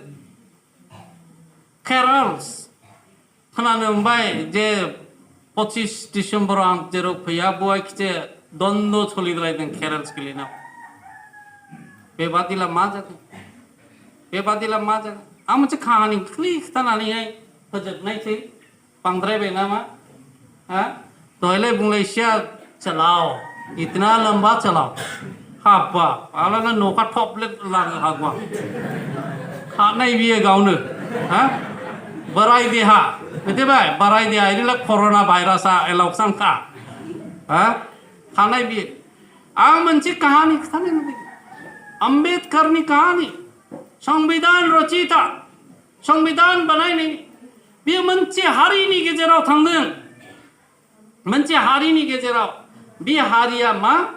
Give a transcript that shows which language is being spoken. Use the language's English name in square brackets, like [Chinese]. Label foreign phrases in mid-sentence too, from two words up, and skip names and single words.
[Bodo] केरल्स खोनानो मोनबाय जे 25 डिसेम्बराव आं जेराव फैया बहाय खिथे द्वन्द सोलिलायदों केरल्स गेलेनायाव बेबादिला मा जागोन बेबादिला मा जागोन आं मोनसे खाहानि खिथानानैहाय फोजोबनायसै बांद्रायबाय नामा हा दहायलाय बुंलायसिया [Hindi] चलाओ इतना लंबा [Bodo] चलाओ हाबा आलाना न'खा थपले लानो हागौ खानाय बियो गावनो हा बोराय देहा मिथिबाय बोराय देहा इदिला कर'ना भाइरासआ एलाउसानखा हा खानाय बियो आं मोनसे काहानि खिथानो लुबैदों आम्बेडकारनि काहानि संविधान रचिता संविधान बानायनाय बेयो मोनसे हारिनि गेजेराव थांदों मोनसे हारिनि गेजेराव बे हारिया मा